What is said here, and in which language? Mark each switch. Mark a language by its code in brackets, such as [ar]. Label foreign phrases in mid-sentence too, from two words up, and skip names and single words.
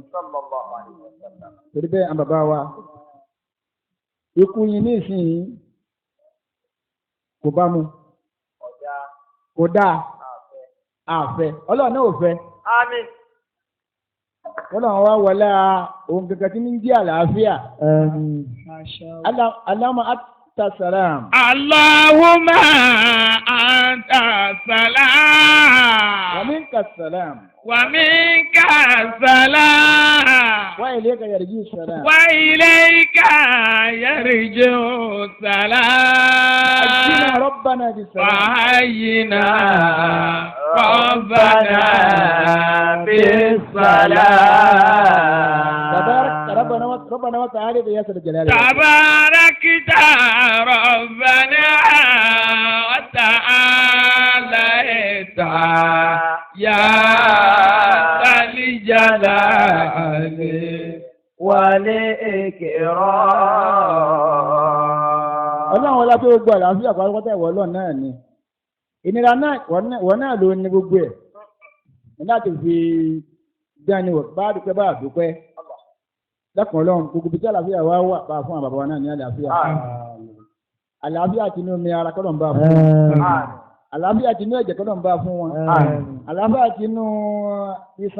[yo] torí bẹ́ẹ̀ àwọn bàbá wa ikú yín ní ìsinyìí kò bá mu kò dáa àfẹ́ ọlọ́run náà ò fẹ́. Àmín. ọlọ́run wa wọlé ohun kankan tí ní jí àlàáfíà. [ar] اللهم أنت السلام. اللهم أنت السلام. ومنك السلام. ومنك السلام. وإليك يرجع السلام. وإليك يرجع السلام. حينا ربنا بالسلام. حينا ربنا بالسلام. تبارك ربنا وتعالى يا ذا الجلال. تباركت ربنا وتعاليت يا ذا الجلال والإكرام. [yo] Ọlọ́run wọlé pé gbogbo àlàáfíà pátápátá ìwọ ọlọ́run náà ni ìnira náà wọ́n náà ló ní gbogbo ẹ̀ láti fi dání wọ̀ bá dúpẹ́ bá dúpẹ́ lẹ́kùn ọlọ́run gbogbo bí tí àlàáfíà wá wà bá fún àbàbà wa náà ní àlàáfíà àlàáfíà tinú omi ara kọ́lọ̀ ń bá fún wọn àlàáfíà tinú ẹ̀jẹ̀ kọ́lọ̀ ń bá fún wọn àlàáfíà tinú iṣan